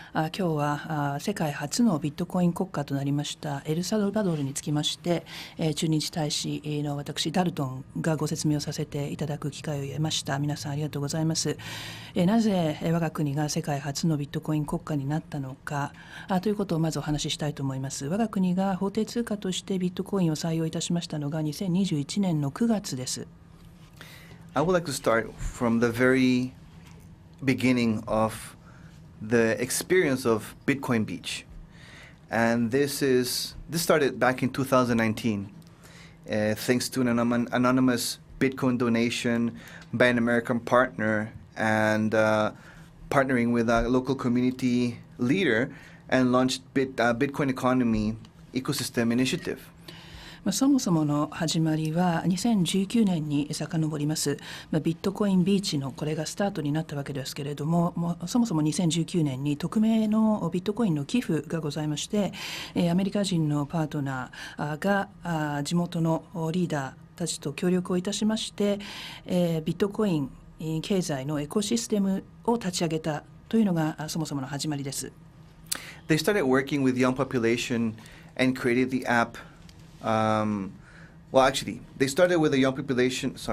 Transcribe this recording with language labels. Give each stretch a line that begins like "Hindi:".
Japanese: 今日は世界初のビットコイン国家となりましたエルサルバドルにつきまして駐日大使の私ダルトンがご説明をさせていただく機会を得ました。皆さんありがとうございます。なぜ我が国が世界初のビットコイン国家になったのかということをまずお話ししたいと思います。我が国が法定通貨としてビットコインを採用いたしましたのが2021年の9月です。
English: I would like to start from the very beginning of the experience of Bitcoin Beach. And this started back in 2019, thanks to an anonymous Bitcoin donation by an American partner and partnering with a local community leader and launched Bitcoin Economy Ecosystem Initiative.
Japanese: そもそもの始まりは2019年に遡ります。ビットコインビーチのこれがスタートになったわけですけれども、そもそも2019年に匿名のビットコインの寄付がございまして、アメリカ人のパートナーが地元のリーダーたちと協力をいたしまして、ビットコイン経済のエコシステムを立ち上げたというのがそもそもの始まりです。
English: They started working with young population and created the app. They started with a young population.